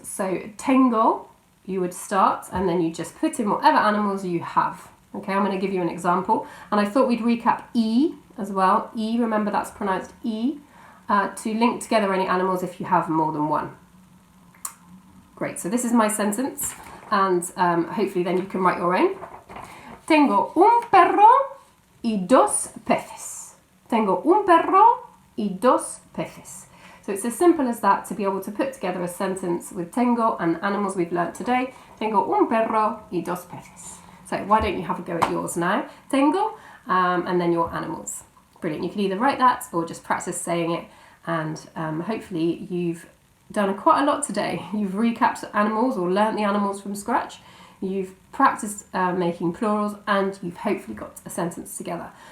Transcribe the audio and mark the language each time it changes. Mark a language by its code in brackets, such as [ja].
[en] So tengo, you would start, and then you just put in whatever animals you have. Okay, I'm going to give you an example. And I thought we'd recap E as well. E, remember that's pronounced E, to link together any animals if you have more than one. Great, so this is my sentence. And hopefully then you can write your own. [es] Tengo un perro y dos peces. Tengo un perro y dos peces. [en] So it's as simple as that to be able to put together a sentence with tengo and animals we've learnt today. [es] Tengo un perro y dos peces. [en] So why don't you have a go at yours now? Tengo and then your animals. Brilliant. You can either write that or just practice saying it, and hopefully you've done quite a lot today. You've recapped animals or learnt the animals from scratch. you've practiced making plurals, and you've hopefully got a sentence together.